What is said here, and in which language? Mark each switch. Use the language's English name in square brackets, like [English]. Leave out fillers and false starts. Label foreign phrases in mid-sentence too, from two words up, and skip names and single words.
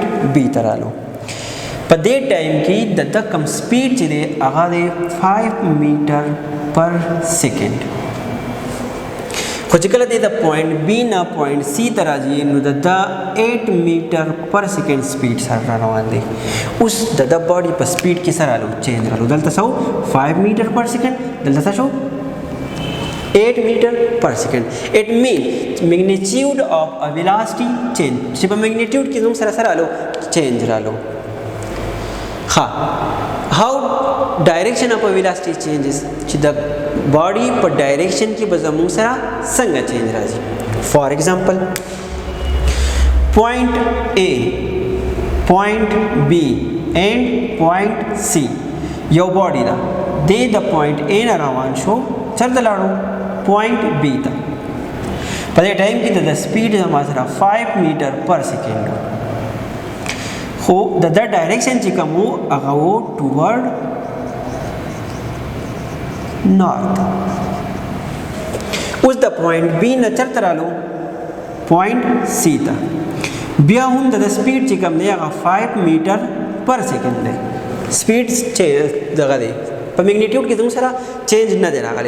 [Pashto] B ته رالو په دې ټایم کې د کم سپیډ چې دی هغه دی 5 [English] meter per second [Pashto] خو چې کله دی د پوینټ B نه پوینټ C ته راځي نو د 8 [English] meter per second [Pashto] سپیډ سره روان دی اوس د باډي په سپیډ کې سره رالو چینج رالو دلته څه 5 [English] meter per second [Pashto] دلته څه شو [English] 8 meter per second. It means magnitude of a velocity change. [Pashto] چې په magnitude کې زموږ سره رالو change رالو ها [English] how direction of a velocity changes [Pashto] چې د body په direction کې به زموږ سره څنګه change راځي [English] for example point A point B and point C [Pashto] یو body دا د point A نه روان شو چرته لاړو پوینټ B ته په دې ټایم کې د سپیډ زما سره 5 [English] meter per second [Pashto] خو د ډایرکشن چې کوم هغه وو ټوورډ نارت اوس د پوینټ B نه چرته رالو پوینټ C ته بیا هم د سپیډ چې کوم دی هغه 5 [English] meter per second [Pashto] دی سپیډ دغه دی په میګنیټیوډ کې زموږ سره چینج نه دی راغلی